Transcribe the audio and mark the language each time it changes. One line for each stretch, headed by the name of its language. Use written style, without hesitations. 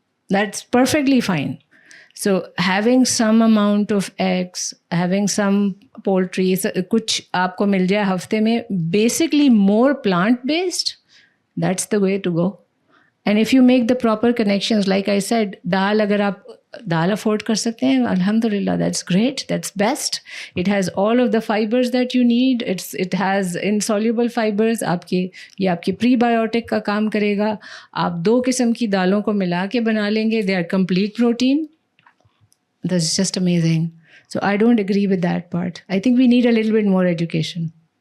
English: That's perfectly fine. So having some amount of eggs, having some poultry,
Hindi: कुछ आपको मिल जाए हफ्ते में,
English: basically more plant-based, that's the way to go. And if you make the proper connections, like I said,
Hindi: दाल अगर आप दाल afford कर सकते हैं,
English: alhamdulillah, that's great, that's best. It has all of the fibers that you need. It has insoluble fibers.
Hindi: ये आपकी prebiotic का काम करेगा. आप 2 किस्म की दालों को मिला के बना लेंगे.
English: They are complete protein. That's just amazing. So I don't agree with that part. I think we need a little bit more education.